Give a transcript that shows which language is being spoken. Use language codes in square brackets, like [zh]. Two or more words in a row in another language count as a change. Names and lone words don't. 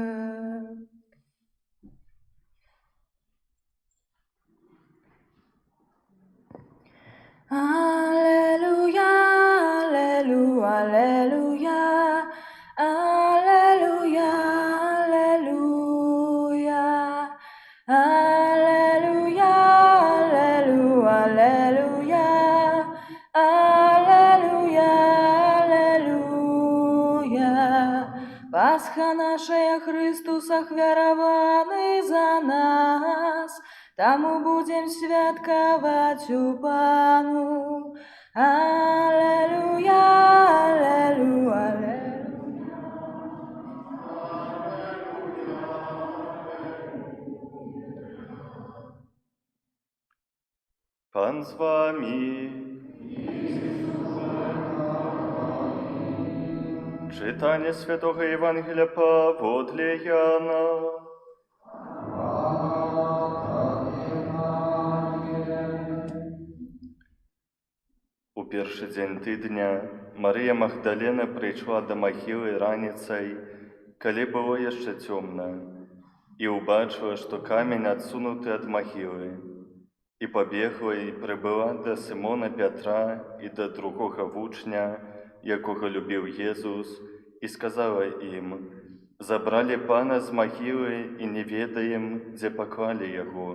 [pl] Alleluja, alleluja, alleluja, alleluja, alleluja, alleluja, alleluja, alleluja, alleluja. [be] Пасха наша Христос ахвяраваны за нас, Таму будем святкаваць у Пану. Аллилуйя, аллилуйя, аллилуйя. [pl] Pan z wami. Czytanie Świętego Ewangelia powodle Jana. [be] У першы дзень тыдня Марыя Магдалена прыйшла да магілы раніцай, калі было яшчэ цёмна, і ўбачыла, што камень адсунуты ад магілы, і пабегла і прыбыла да Сымона Пятра і да другога вучня, якога любіў Езус, і сказала ім: «Забралі Пана з магілы і не ведаем, дзе паклалі яго».